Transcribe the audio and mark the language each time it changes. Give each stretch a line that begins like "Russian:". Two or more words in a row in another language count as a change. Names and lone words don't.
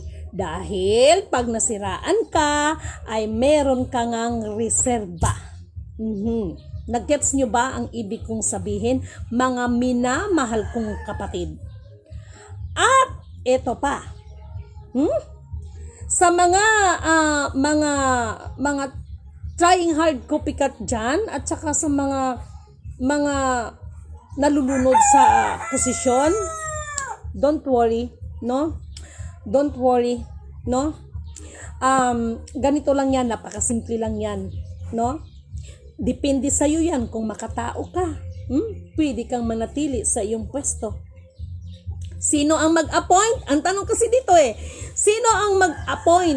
Filipino: Dahil pag nasiraan ka, ay meron ka ngang reserba. Nag-gets nyo ba ang ibig kong sabihin, mga minamahal kong kapatid? At ito pa, sa mga
English: trying hard copycat
Filipino: dyan, at saka sa mga nalulunod sa posisyon,
English: don't worry, no? Don't worry, no?
Filipino: Ganito lang yan, napakasimple lang yan, no? Depende sa'yo yan kung makatao ka. Pwede kang manatili sa iyong pwesto. Sino ang mag-appoint? Ang tanong kasi dito sino ang mag-appoint?